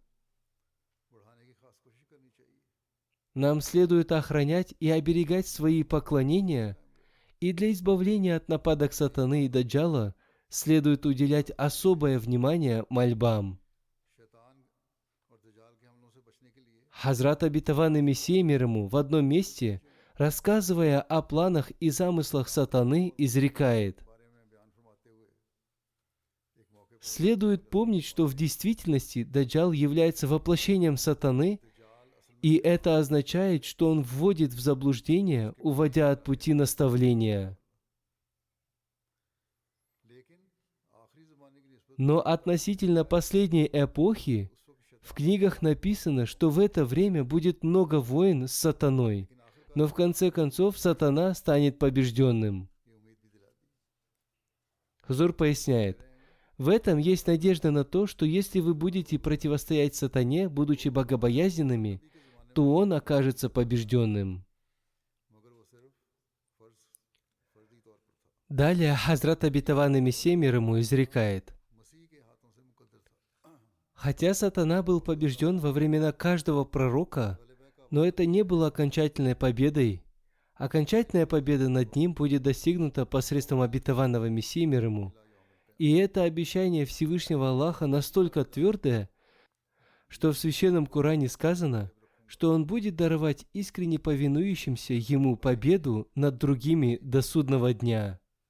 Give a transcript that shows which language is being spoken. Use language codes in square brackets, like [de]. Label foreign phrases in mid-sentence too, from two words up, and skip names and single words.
[ur] بڑھانے کی خاص کوشش کرنی چاہیے. [ru] Нам следует охранять и оберегать свои поклонения, и для избавления от нападок сатаны и даджала следует уделять особое внимание мольбам. [ur] شیطان اور دجال کے حملوں سے بچنے کے لیے [ru] Хазрат обетованный Мессия мир ему в одном месте, рассказывая о планах и замыслах сатаны, изрекает: [ur] بارے میں بیان فرماتے ہوئے ایک موقع پر [ru] следует помнить, что в действительности даджал является воплощением сатаны, и это означает, что он вводит в заблуждение, уводя от пути наставления. [ur] لیکن آخری زمانے کی نسبت [ru] Но относительно последней эпохи в книгах написано, что в это время будет много войн с сатаной, но в конце концов сатана станет побежденным. [ur] کی امید بھی دلا دی. [ru] Хузур поясняет: в этом есть надежда на то, что если вы будете противостоять сатане, будучи богобоязненными, то он окажется побежденным. [ur] مگر وہ صرف فرضی طور پر تھا. [ru] Далее Хазрат обетованный Мессия мир ему изрекает: [ur] مسیح کے ہاتھوں سے مقدر تھا. [ru] хотя сатана был побежден во времена каждого пророка, но это не было окончательной победой. Окончательная победа над ним будет достигнута посредством обетованного Мессии мир ему. И это обещание Всевышнего Аллаха настолько твердое, что в Священном Коране сказано: что Он будет даровать искренне повинующимся Ему победу над другими до судного дня.